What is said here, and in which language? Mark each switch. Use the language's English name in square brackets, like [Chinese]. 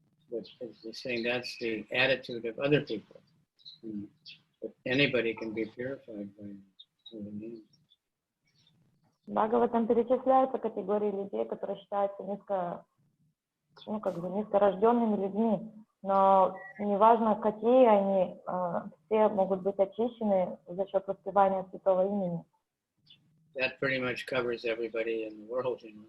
[English] But they're saying that's the attitude of other people. But anybody can be purified by the name. [Russian] Бхагаватам перечисляются категории людей, которые считаются низкорожденными людьми. Но неважно, какие они, все могут быть очищены за счет воспевания святого имени. [English] That pretty much covers everybody in the world,